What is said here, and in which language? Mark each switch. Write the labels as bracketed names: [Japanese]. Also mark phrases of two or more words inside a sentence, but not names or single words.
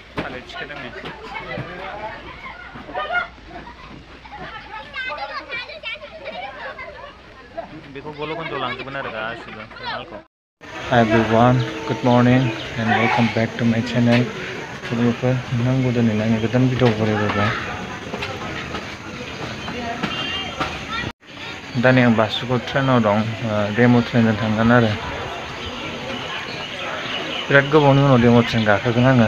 [Bodo] थालिर थिखोदों नै बेखौ गल' गन्थ' लांजोबगोन आरो गासिबो मालखौ। [English] Hi everyone, good morning and welcome back to my channel. [Bodo] लोगोफोर नों गोदोनि आंनि गोदान भिडिअ फरायबाय। दा नै आं बासुगाव ट्रेनाव दं, डेमो ट्रेनजों थांगोन आरो बिराद गोबावनि उनाव डेमो ट्रेन गाखोगोन आङो।